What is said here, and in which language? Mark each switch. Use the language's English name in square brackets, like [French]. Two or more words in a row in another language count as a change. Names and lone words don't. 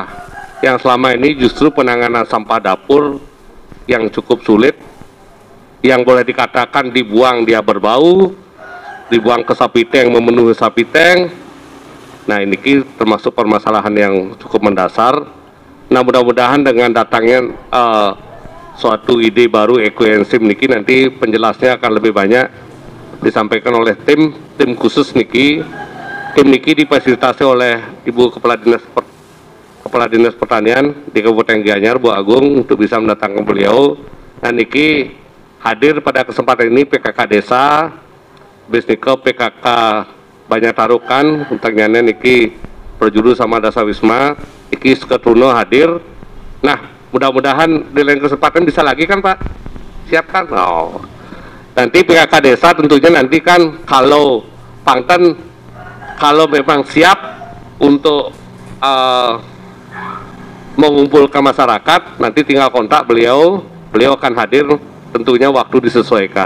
[Indonesian] Yang selama ini justru penanganan sampah dapur yang cukup sulit, yang boleh dikatakan dibuang dia berbau, dibuang ke sapi tank memenuhi sapi tank. Nah ini termasuk permasalahan yang cukup mendasar. Nah mudah-mudahan dengan datangnya suatu ide baru ekoenzim niki nanti penjelasnya akan lebih banyak disampaikan oleh tim khusus niki. Tim niki difasilitasi oleh Ibu Kepala Dinas Pertanian di Kabupaten Gianyar, Bu Agung, untuk bisa mendatangkan beliau. Nah niki hadir pada kesempatan ini PKK Desa, Bisniko PKK Banyak Tarukan, untangnya niki berjuru sama Dasa Wisma, niki Seketruno hadir. Nah mudah-mudahan di lain kesempatan bisa lagi kan Pak? Siapkan? Oh. Nanti PKK Desa tentunya nanti kan kalau Pangten kalau memang siap untuk mengumpulkan masyarakat, nanti tinggal kontak beliau akan hadir, tentunya waktu disesuaikan.